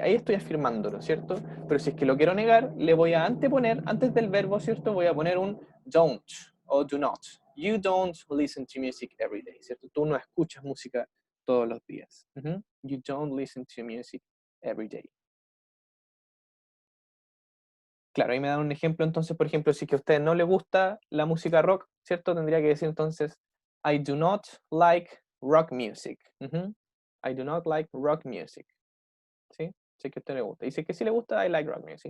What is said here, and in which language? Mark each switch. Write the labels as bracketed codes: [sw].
[es] Ahí estoy afirmándolo, ¿cierto? Pero si es que lo quiero negar, le voy a anteponer, antes del verbo, ¿cierto? Voy a poner un [en] don't o do not. You don't listen to music every day, ¿cierto? [es] Tú no escuchas música todos los días. [en] You don't listen to music every day. [es] Claro, ahí me dan un ejemplo, entonces, por ejemplo, si es que a usted no le gusta la música rock, ¿cierto? Tendría que decir entonces, [en] I do not like rock music. I do not like rock music. ¿Sí? [es] Si es que a usted le gusta. Y si es que sí le gusta, [en] I like rock music.